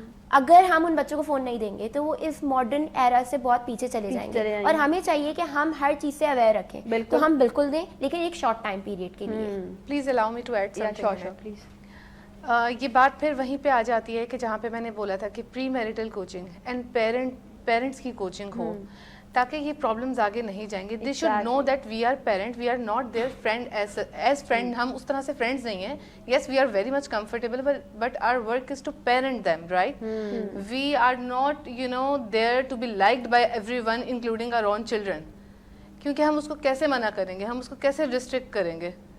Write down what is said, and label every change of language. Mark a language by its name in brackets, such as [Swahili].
[Urdu] اگر ہم ان بچوں کو فون نہیں دیں گے تو وہ اس ماڈرن ایرا سے بہت پیچھے چلے جائیں گے, اور ہمیں چاہیے کہ ہم ہر چیز سے اویئر رکھیں. تو ہم بالکل دیں, لیکن ایک شارٹ ٹائم پیریڈ کے لیے. [English] Please allow me to add something please. [Urdu] یہ بات پھر وہیں پہ آ جاتی ہے کہ جہاں پہ میں نے بولا تھا کہ پری میرٹل کوچنگ اینڈ پیرنٹس کی کوچنگ ہو تاکہ یہ پرابلمز آگے نہیں جائیں گے. [English] They should know that we are parent, we are not their friend as friend. [Urdu] ہم اس طرح سے فرینڈز نہیں ہیں. [English] Yes we are very much comfortable but our work is to parent them, right. We are not there to be liked by everyone including our own children, [Urdu] کیونکہ ہم اس کو کیسے منع کریں گے, ہم اس کو کیسے ریسٹرکٹ کریں گے.